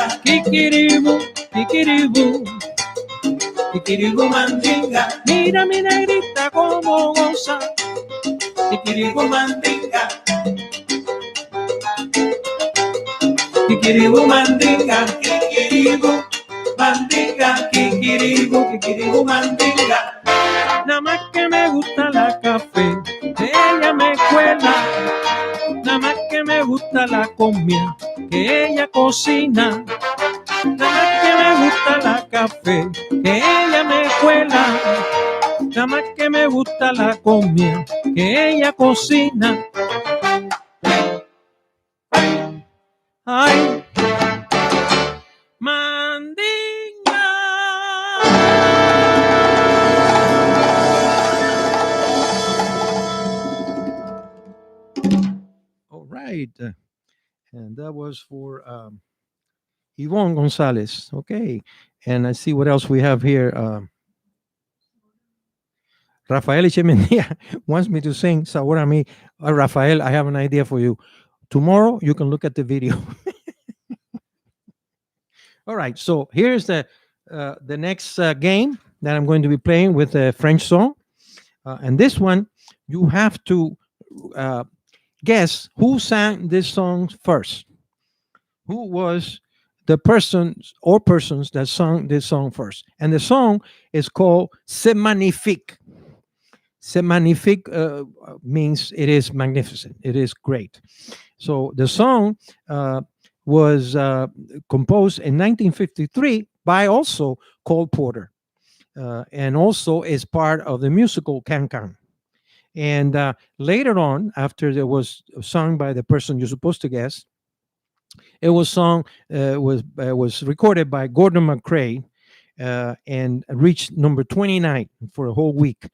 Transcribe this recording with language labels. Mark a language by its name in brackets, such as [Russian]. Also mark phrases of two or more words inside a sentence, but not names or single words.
[Spanish] Kikiribu, kikiribu, kikiribu, mandinga. mira mi negrita cómo goza. Kikiribu, mandinga. Kikiribu, mandinga, kikiribu, mandinga, kikiribu, kikiribu, mandinga. Nada más que me gusta la café, que ella me cuela. Nada más que me gusta la comida, que ella cocina. Nada más que me gusta la café, que ella me cuela. Nada más que me gusta la comida, que ella cocina. Ay, mandinga. [English] All right. And that was for Yvonne Gonzalez. Okay. And I see what else we have here. Rafael Echemendia wants me to sing Sabor a mí. Rafael, I have an idea for you. Tomorrow, you can look at the video. All right. So here's the next game that I'm going to be playing with a French song. And this one, you have to guess who sang this song first. Who was the persons or persons that sung this song first? And the song is called C'est magnifique. C'est magnifique means it is magnificent. It is great. So the song was composed in 1953 by also Cole Porter, and also is part of the musical Can Can. And later on, after it was sung by the person you're supposed to guess, it was sung was recorded by Gordon McCrae and reached number 29 for a whole week.